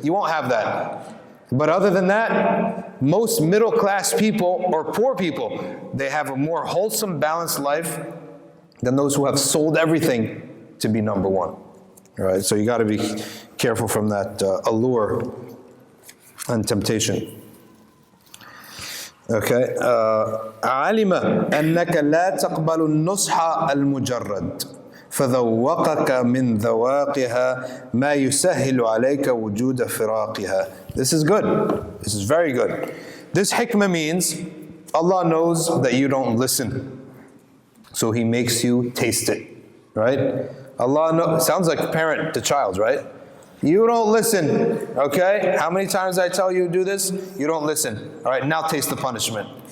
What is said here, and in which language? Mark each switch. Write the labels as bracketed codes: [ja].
[en] You won't have that. But other than that, most middle class people or poor people, they have a more wholesome, balanced life than those who have sold everything to be number one. All right, so you got to be careful from that allure and temptation. Okay. [ar] علم أنك لا تقبل النصح المجرد فذوقك من ذواقها ما يسهل عليك وجود فراقها. [en] This is good. This is very good. This hikmah means Allah knows that you don't listen, so He makes you taste it. Right? Allah knows. Sounds like a parent to child, right? You don't listen, okay? How many times I tell you to do this? You don't listen. All right, now taste the punishment.